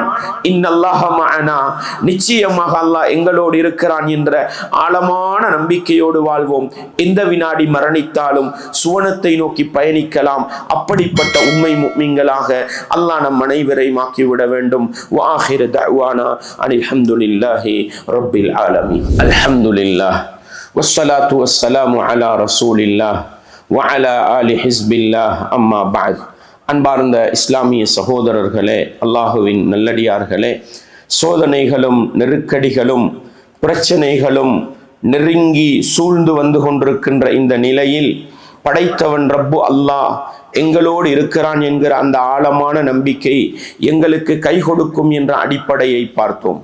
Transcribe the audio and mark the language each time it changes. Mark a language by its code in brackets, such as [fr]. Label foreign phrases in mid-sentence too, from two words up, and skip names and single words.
[ar] إن الله معنا, [ta] நிச்சயமாக அல்லாஹ் எங்களோடு இருக்கிறான் என்ற ஆழமான நம்பிக்கையோடு வாழ்வோம். எந்த வினாடி மரணித்தாலும் சுவனத்தை நோக்கி பயணிக்கலாம். அப்படிப்பட்ட உண்மை முஃமின்களாக அல்லாஹ் நம் அனைவரையும் ஆக்கிவிட வேண்டும். [ar] وآخر دعوانا أن الحمد لله رب العالمين. அல்ஹம்துலில்லாஹ் والصلاة والسلام على رسول الله وعلى آل حزب الله أما بعد. [ta] அன்பார்ந்த இஸ்லாமிய சகோதரர்களே, அல்லாஹுவின் நல்லடியார்களே, சோதனைகளும் நெருக்கடிகளும் பிரச்சனைகளும் நெருங்கி சூழ்ந்து வந்து கொண்டிருக்கின்ற இந்த நிலையில் படைத்தவன் ரப்பு அல்லாஹ் எங்களோடு இருக்கிறான் என்கிற அந்த ஆழமான நம்பிக்கை எங்களுக்கு கை கொடுக்கும் என்ற அடிப்படையை பார்த்தோம்.